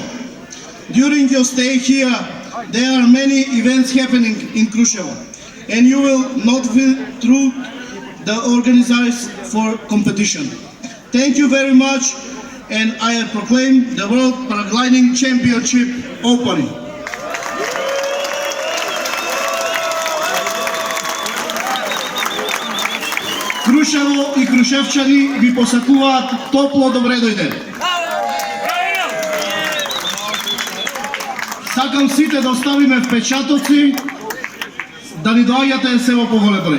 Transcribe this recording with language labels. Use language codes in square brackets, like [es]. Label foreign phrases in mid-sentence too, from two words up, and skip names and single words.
[en] During your stay here, there are many events happening in Krushevo, and you will not feel through the organizers for competition. Thank you very much, and I proclaim the World Paragliding Championship opening. [mk] Крушево и крушевчани ви посакуваат топло добре дојде. Сакам сите да оставиме впечатоци, да ни доаѓате се во поголем број.